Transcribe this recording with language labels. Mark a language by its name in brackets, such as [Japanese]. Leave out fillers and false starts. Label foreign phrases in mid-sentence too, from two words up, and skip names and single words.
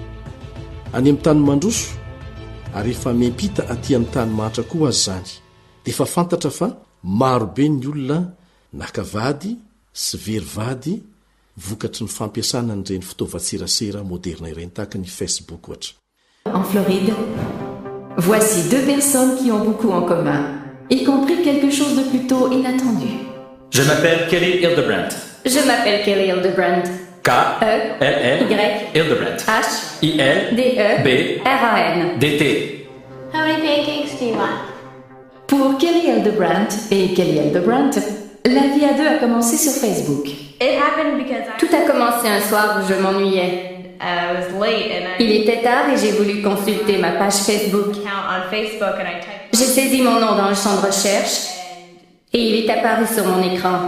[Malagasy] Any amin'ny tany mandroso ary efa miampita aty amin'ny tany mahatra koa azy zany. Dia efa fantatra fa marobe ny olona nakavady sy verivady vokatry ny fampiasana n'ireny fitaovan-tserasera moderna ireny tahaka ny Facebook ohatra. [French] En Floride, voici 2 personnes qui ont beaucoup en commun, y compris quelque chose de plutôt inattendu. Je m'appelle Kelly Hildebrandt. Je m'appelle Kelly Hildebrandt. K-L-L Hildebrandt. H-I-L-D-E-B-R-A-N-D-T. [English] How many pancakes do you want? [French] Pour Kelly Hildebrandt et Kelly Hildebrandt, la vie à deux a commencé sur Facebook. Tout a commencé un soir où je m'ennuyais. Il était tard et j'ai voulu consulter ma page Facebook. J'ai saisi mon nom dans le champ de recherche et il est apparu sur mon écran.